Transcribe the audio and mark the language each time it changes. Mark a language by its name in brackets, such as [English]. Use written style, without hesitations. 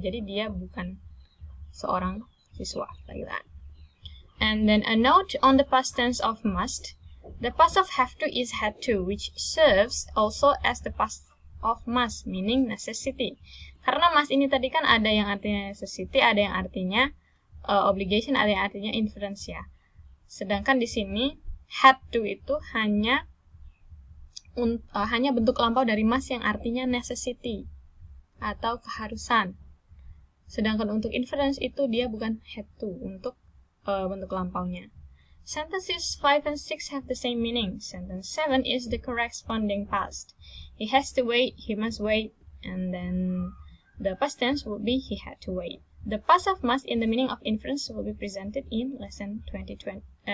[Indonesian] Jadi dia bukan seorang siswa. [English] Like that. And then a note on the past tense of must. The past of have to is had to, which serves also as the past of must, meaning necessity. [Indonesian] Karena must ini tadi kan ada yang artinya necessity, ada yang artinya obligation, ada yang artinya inference ya. Sedangkan di sini had to itu hanya bentuk lampau dari must yang artinya necessity atau keharusan. Sedangkan untuk inference itu dia bukan had to untuk bentuk lampaunya. [English] Sentences 5 and 6 have the same meaning. Sentence 7 is the corresponding past. He has to wait, he must wait, and then the past tense would be he had to wait. The past of must in the meaning of inference will be presented in lesson 22.